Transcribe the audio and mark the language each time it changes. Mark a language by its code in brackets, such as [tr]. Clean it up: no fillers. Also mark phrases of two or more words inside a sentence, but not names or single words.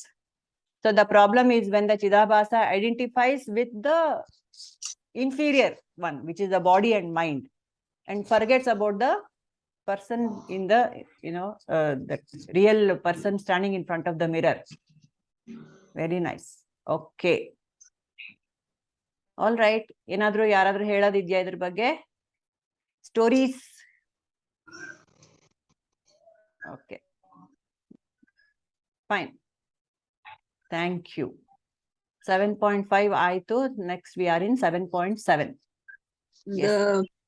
[en] So the problem is when the chidabhasa identifies with the inferior one, which is the body and mind, and forgets about the person in the, the real person standing in front of the mirror. Very nice. Okay. All right. [kn] ಏನಾದ್ರು ಯಾರಾದ್ರು ಹೇಳಿದ್ದೀರಾ ಇದ್ರ ಬಗ್ಗೆ? [en] Stories. Okay. Fine. Thank you. 7.5 aitu. Next we are in 7.7. Yes.